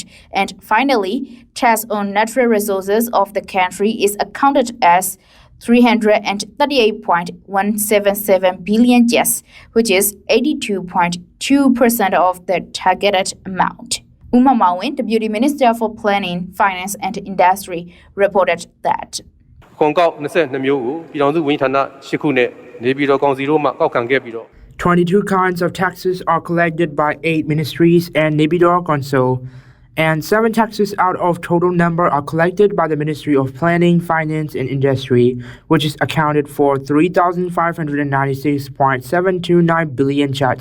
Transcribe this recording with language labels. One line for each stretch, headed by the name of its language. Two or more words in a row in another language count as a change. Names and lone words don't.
English: And finally, tax on natural resources of the country is accounted as 338.177 billion jets, which is 82.2% of the targeted amount. Uma Mawin, Deputy Minister for Planning, Finance and Industry, reported that.
Burmese: 公告22 မျိုးကိုပြည်ထောင်စုဝန်ကြီးဌာန8ခုနဲ့နေပြည်တော်ကောင်စီတို့မှကောက်ခံခဲ့ပြီးတော့
English: 22 kinds of taxes are collected by 8 ministries and Naypyidaw Council, and 7 taxes out of total number are collected by the Ministry of Planning, Finance and Industry, which is accounted for 3,596.729 billion kyats.